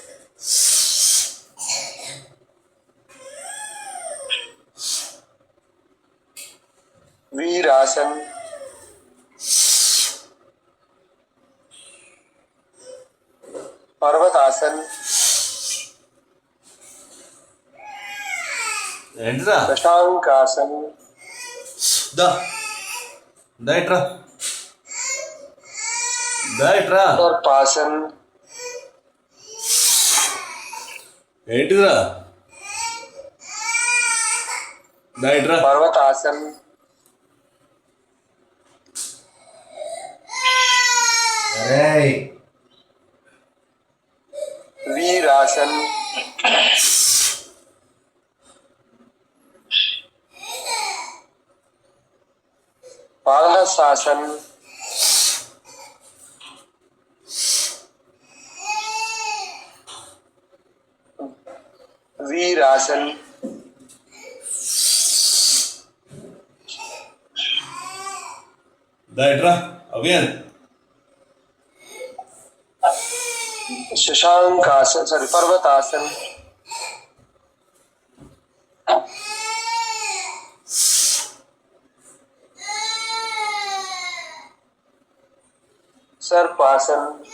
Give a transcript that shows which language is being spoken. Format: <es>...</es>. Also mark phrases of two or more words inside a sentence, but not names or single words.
<hi>वीरासन. पर्वतासन.</hi> <te>ఏంటిరా</te> <hi>शशांकासन.</hi> <te>దా ఇట్రా</te> <hi>सर्पासन.</hi> <te>ఏంటిదిరా దా ఇట్రా</te> <hi>पर्वतासन. वीरासन. पादहस्तासन. वीरासन.</hi> <te>దా ఇట్రా అభియాన్</te> <hi>शशांकासन. पर्वतासन. सर्पासन.</hi>